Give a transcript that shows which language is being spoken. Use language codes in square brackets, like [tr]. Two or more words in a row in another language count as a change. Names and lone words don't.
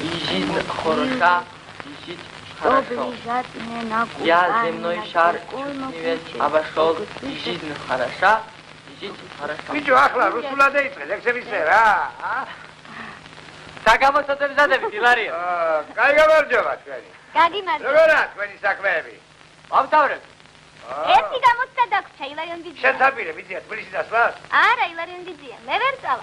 [ru] жизнь хороша, жить хорошо. Я земной шар чуть не весь обошел, жизнь хороша, жить хорошо. [ka] ბიჭო, ახლა რუსულად ეიწყე, ლექსებისე რა. საგამოსაცემ ზადებით, ილარიო. კაი გამარჯობა თქვენი. გაგიმარჯობა. როგორია თქვენი საქმეები? ვამთავრებ. ერთი გამოცდა დაგვრჩა ილარიონ დიდია. შენ თაპირე ბიძია თბილისში დასვლას? არა, ილარიონ დიდია. მე ვერ წავა.